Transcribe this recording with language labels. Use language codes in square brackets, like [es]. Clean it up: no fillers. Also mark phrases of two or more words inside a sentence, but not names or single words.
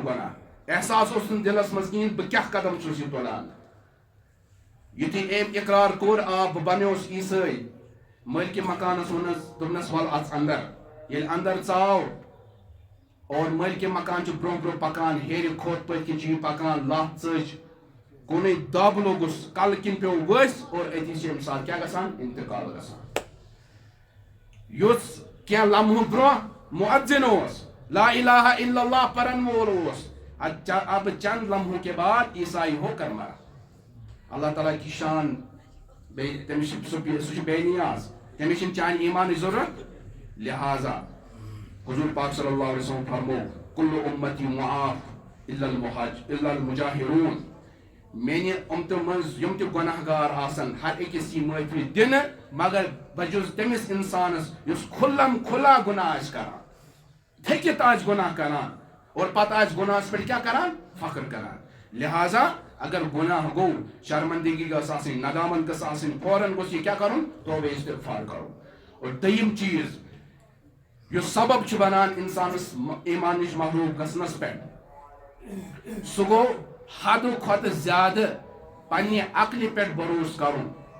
[ks] گۄناہ احساس اوس نہٕ دِلس منٛز کِہیٖنۍ بہٕ کیٛاہ قدم چھُس یہِ تُلان یُتھُے أمۍ اقرار کوٚر آ بہٕ بنیوس عیٖسٲے مٲلکہِ مکانس ووٚننس دوٚپنس ول اژ اندر ییٚلہِ اندر ژاو اور مٲلکہِ مکان چھُ برٛونٛہہ برٛونٛہہ پکان ہیرِ کھوٚت پٔتۍ کِنۍ چھُ یہِ پکان لَتھ ژٔج کُنُے دب لوٚگُس کلہٕ کِنۍ پیوٚو ؤسۍ اور أتی چھِ أمۍ ساتہٕ کیٛاہ گژھان انتقال گژھان یُس کینٛہہ لمحہٕ برٛونٛہہ مُعزِن اوس لا الہ الا اللہ پرن وول اوس [ur] اب چند لمحوں کے بعد عیسائی ہو کر مرا اللہ تعالیٰ کی شان [ks] تٔمِس چھِ سُہ چھُ بے نیاز تٔمِس چھِنہٕ چانہِ ایٖمانٕچ ضروٗرت لہٰذا حضور پاک [ar] صلی اللہ علیہ وسلم [ks] فرمو [ar] کُلُّ اُمتی معاف الا المجاہرون [ks] میانہِ اُمتہٕ منٛز یِم تہِ گۄناہ گار آسن ہر أکِس یی معٲفی دِنہٕ مگر بہٕ چھُس تٔمِس اِنسانس یُس کھُلم کھُلا گۄناہ آسہِ کران تھٔکِتھ آسہِ گۄناہ کران اور پتہٕ آسہِ گۄناہس پٮ۪ٹھ کیٛاہ کران فخر کران لہٰذا اگر گۄناہ گوٚو شرمندگی گٔژھ آسٕنۍ ندامت گٔژھ آسٕنۍ فوراً گوٚژھ یہِ کیٛاہ کرُن توبہ استغفار کرُن اور دوٚیِم چیٖز یُس سبب چھُ بنان انسانس ایٖمان نِش محروٗم گژھنس پٮ۪ٹھ سُہ گوٚو حدٕ کھۄتہٕ زیادٕ پننہِ عقلہِ پٮ۪ٹھ بروسہٕ کرُن